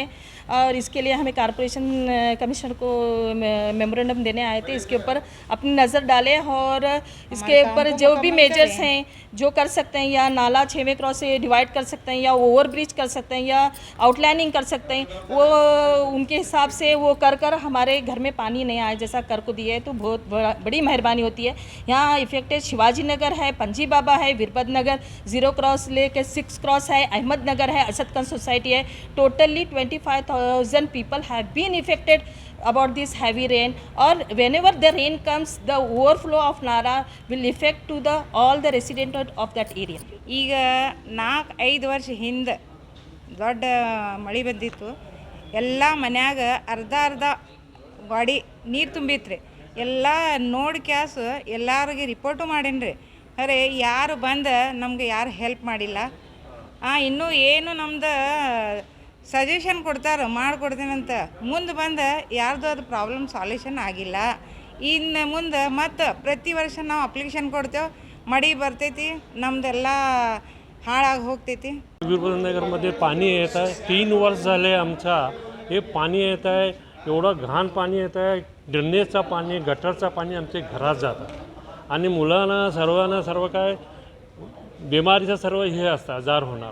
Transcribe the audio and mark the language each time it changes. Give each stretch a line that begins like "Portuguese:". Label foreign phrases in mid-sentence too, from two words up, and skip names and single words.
Hindi: और इसके लिए हमें कारपोरेशन कमिश्नर को मेमोरेंडम देने आए थे, इसके ऊपर अपनी नज़र डालें और इसके ऊपर जो भी मेजर्स हैं जो कर सकते हैं, या नाला 6वें क्रॉस से डिवाइड कर सकते हैं, या
English: over bridge
Hindi: कर सकते हैं, या आउटलाइनिंग कर सकते हैं, वो उनके हिसाब से वो कर हमारे घर में पानी नहीं आए जैसा कर को दिया है तो बहुत बड़ी मेहरबानी होती है। यहाँ इफेक्टेड शिवाजी नगर है, पंजी बाबा है, वीरभद्र नगर 0 क्रॉस लेके 6 क्रॉस है, अहमद नगर है, असद खान सोसाइटी है।
English: टोटली 25,000 people have been affected about this heavy rain, or whenever the rain comes the overflow of Nara will affect to the all the residents of that area.
Kannada: ಈಗ 4-5 ವರ್ಷ ಹಿಂದೆ ದೊಡ್ಡ ಮಳೆ ಬಂದಿತ್ತು, ಎಲ್ಲ ಮನ್ಯಾಗ ಅರ್ಧ ಗಾಡಿ ನೀರು ತುಂಬಿತ್ರಿ, ಎಲ್ಲ ನೋಡಿ ಕ್ಯಾಸ್ ಎಲ್ಲರಿಗೆ ರಿಪೋರ್ಟು ಮಾಡೀನಿ, ಅರೆ ಯಾರು ಬಂದು ನಮ್ಗೆ ಯಾರು ಹೆಲ್ಪ್ ಮಾಡಿಲ್ಲ. ಇನ್ನೂ ಏನು ನಮ್ದು ಸಜೆಷನ್ ಕೊಡ್ತಾರೆ ಮಾಡಿಕೊಡ್ತೀನಂತ, ಮುಂದೆ ಬಂದು ಯಾರ್ದು ಅದು
English: problem solution
Kannada: ಆಗಿಲ್ಲ. ಇನ್ನು ಮುಂದೆ ಮತ್ತು ಪ್ರತಿ ವರ್ಷ ನಾವು ಅಪ್ಲಿಕೇಶನ್ ಕೊಡ್ತೇವೆ, ಮಳಿ ಬರತೈತಿ ನಮ್ದೆಲ್ಲ ಹಾಳಾಗ ಹೋಗತೈತಿ.
Marathi: वीरभद्र नगरमध्ये पाणी येत आहे, 3 वर्ष झाले आमचा हे पाणी येत आहे, एवढं घाण पाणी येत आहे, ड्रेनेजचं पाणी, गटरचं पाणी आमच्या घरात जातं आणि मुलांना सर्व काय बिमारीचं सर्व हे असतं, आजार होणार.